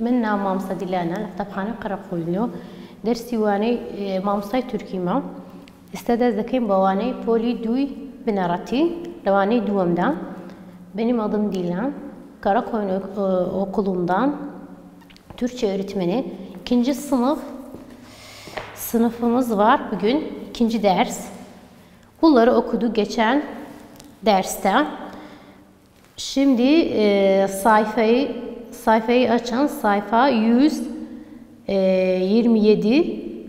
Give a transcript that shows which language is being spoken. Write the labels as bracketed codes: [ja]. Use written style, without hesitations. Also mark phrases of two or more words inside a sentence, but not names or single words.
[ckb] مامۆستا دیلانە لە قوتابخانەی قەرەقوولنیۆ دەرسی وانەی مامۆستای تورکیمە. ئێستا دەست دەکەین بە وانەی پۆلی 2 بنەڕەتی لەوانەی دووەمدا. [tr] Benim adım Dilan. Karakoyun Okulu'ndan Türkçe öğretmeni. İkinci sınıfımız var bugün. İkinci ders. Bunları okudu geçen derste. Şimdi sayfayı açan sayfa 127.